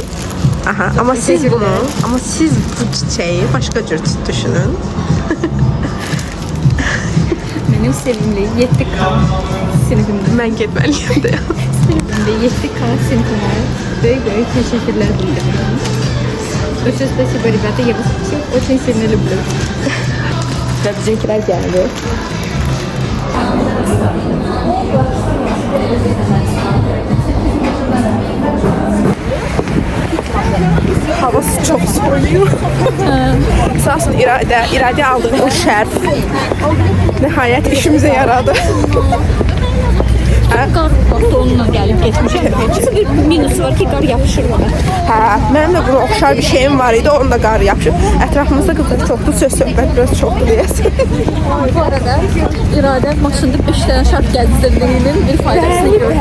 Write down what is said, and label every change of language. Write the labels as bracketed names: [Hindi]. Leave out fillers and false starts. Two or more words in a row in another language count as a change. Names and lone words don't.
[Turkish] Aha, ama siz bu çiçeği başka cür düşünün. [Azerbaijani] Mənim sevimli 7K sinifimdə. Ben getməliyim de. Sinifimdə 7K sinifimə böyük təşəkkürlər bildirirəm. [Russian] Большое спасибо, ребята, я вас всех очень сильно люблю. [Turkish] Ve bizimkiler geldi. Havası çok soğuyor. Sağ olsun İrade aldığı o şerf nihayet işimize yaradı. [Azerbaijani] Qar vaxtı onunla gəlib getmişəm. Hansı bir minus var ki, qar yapışır bana. Hə, mənim də buna oxşar bir şeyim var idi, onda qar yapışır. Ətrafımızda qızlar çoxdur, söz-söhbət biraz çoxdur deyəsən. Bu arada İradə maşında 5 dənə şart gəzdirdiyinin bir faydasını gördüm.